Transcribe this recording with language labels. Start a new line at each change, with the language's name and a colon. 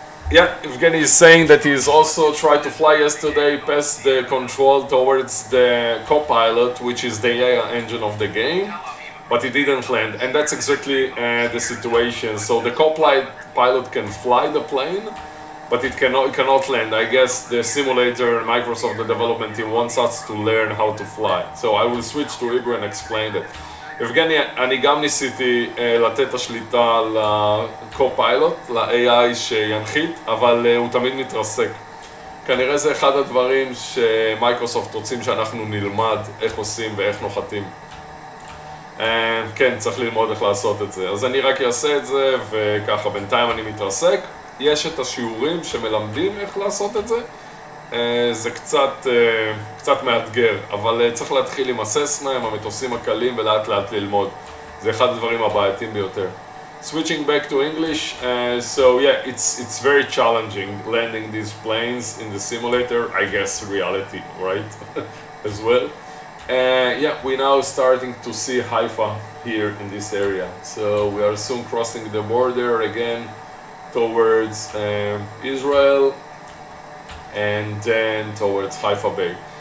English: Yeah, Evgeny is saying that he's also tried to fly yesterday past the control towards the co-pilot, which is the AI engine of the game. But it didn't land, and that's exactly the situation. So the co-pilot can fly the plane, but it cannot land. I guess the simulator, Microsoft, the development team wants us to learn how to fly. So I will switch to Hebrew and explain that.
Hebrew: Evgeny, אני גם ניסיתי לתת את השליטה לקו-פיילוט, ל-AI שינחית, אבל הוא תמיד מתרסק. כנראה זה אחד הדברים שמייקרוסופט רוצים שאנחנו נלמד איך עושים ואיך נוחתים. כן, צריך ללמוד איך לעשות את זה. אז אני רק אעשה את זה, וככה בינתיים אני מתרסק. יש את השיעורים שמלמדים איך לעשות את זה. זה קצת מאתגר, אבל צריך להתחיל עם הססנה, עם המטוסים הקלים, ולאט לאט ללמוד. זה אחד הדברים הבעייתיים ביותר.
English: Switching back to English, so yeah, it's very challenging landing these planes in the simulator, I guess reality, right? As well. Yeah, we're now starting to see Haifa here in this area. So we are soon crossing the border again towards Israel and then towards Haifa Bay.